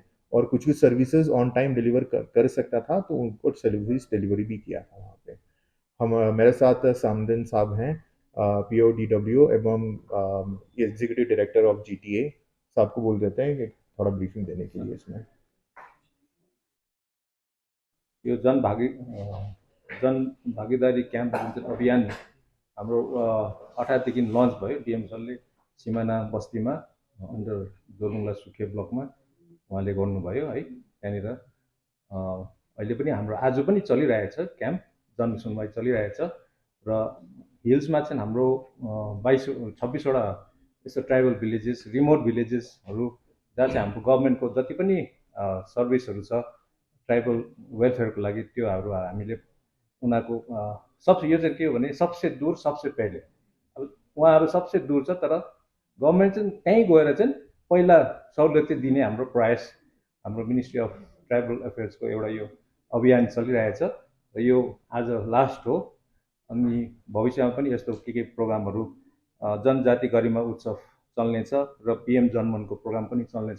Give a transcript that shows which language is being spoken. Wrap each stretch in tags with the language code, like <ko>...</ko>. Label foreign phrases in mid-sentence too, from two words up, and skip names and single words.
<hi>और कुछ कुछ</hi> <en>services on time deliver</en> <hi>कर सकता था तो उनको</hi> <en>service delivery</en> <hi>भी किया था वहाँ पे। हम मेरे साथ सामदन साहब हैं, PODW एवं</hi> <en>executive director of GTA.</en> <hi>साहब को बोल देते हैं कि थोड़ा ब्रीफिंग देने के लिए इसमें।</hi> <ne>यो जनभागीदारी क्याम्प जुन चाहिँ अभियान हाम्रो 18देखि लन्च भयो। डिएम सरले सिमाना बस्तीमा अन्डर जोरबङ्गला सुखे ब्लकमा उहाँले गर्नुभयो है। त्यहाँनिर अहिले पनि हाम्रो आज पनि चलिरहेछ क्याम्प, जनसुनवाई चलिरहेछ। र हिल्समा चाहिँ हाम्रो 26वटा यस्तो</ne> <en>tribal villages,</en> <ne>रिमोट भिलेजेसहरू जहाँ चाहिँ हाम्रो गभर्मेन्टको जति पनि सर्भिसहरू छ ट्राइबल वेलफेयरको लागि, त्योहरू हामीले उनीहरूको सबसे, यो चाहिँ के हो भने</ne> <hi>सबसे दूर सबसे पहिले।</hi> <ne>अब उहाँहरू</ne> <hi>सबसे दूर</hi> <ne>छ, तर गभर्मेन्ट चाहिँ त्यहीँ गएर चाहिँ पहिला सहुलियत चाहिँ दिने हाम्रो प्रयास, हाम्रो मिनिस्ट्री अफ ट्राइबल अफेयर्सको एउटा यो अभियान चलिरहेछ। र यो आज लास्ट हो। अनि भविष्यमा पनि यस्तो के प्रोग्रामहरू, जनजाति गरिमा उत्सव चल्नेछ र पिएम जनमनको प्रोग्राम पनि चल्नेछ।</ne>